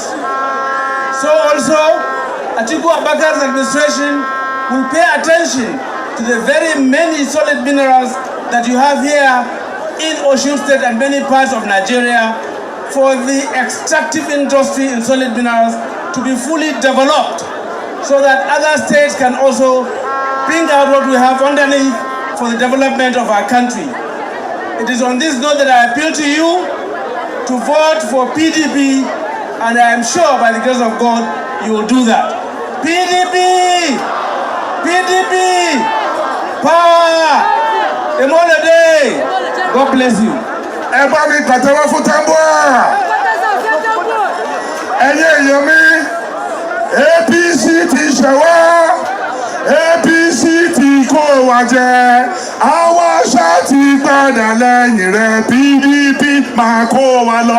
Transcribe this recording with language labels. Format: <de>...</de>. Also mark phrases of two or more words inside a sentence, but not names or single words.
<en>So also, Atiku Abubakar's administration will pay attention to the very many solid minerals that you have here in Osun State and many parts of Nigeria for the extractive industry in solid minerals to be fully developed so that other states can also bring out what we have underneath for the development of our country. It is on this note that I appeal to you to vote for PDP, and I am sure by the grace of God you will do that. PDP! PDP! Power! Emolade! God bless you. Everybody,</en> <yo>pàtẹ́wọ́ fún Tambuwa. Ẹ̀yin èèyàn mi, APC ti ṣẹ̀wá, APC ti kó wa jẹ, àwa ṣá ti padà lẹ́yìn rẹ̀, PDP máa kó wa lọ.</yo>